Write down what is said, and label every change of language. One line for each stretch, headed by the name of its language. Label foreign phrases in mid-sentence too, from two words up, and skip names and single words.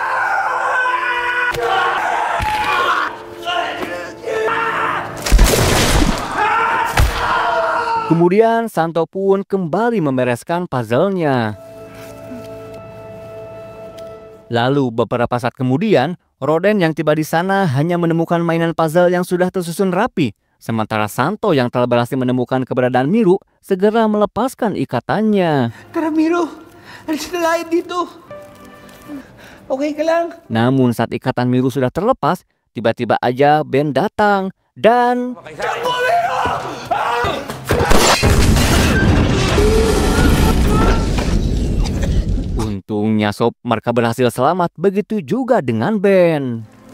Indonesian: Kemudian Santo pun kembali membereskan puzzle-nya. Lalu beberapa saat kemudian, Roden yang tiba di sana hanya menemukan mainan puzzle yang sudah tersusun rapi. Sementara Santo yang telah berhasil menemukan keberadaan Miru segera melepaskan ikatannya.
Filipino: Tara Miru, alis na lahat dito. Okay ka lang?
Indonesian: Namun saat ikatan Miru sudah terlepas, tiba-tiba aja Ben datang dan... Untungnya sob, mereka berhasil selamat, begitu juga dengan Ben.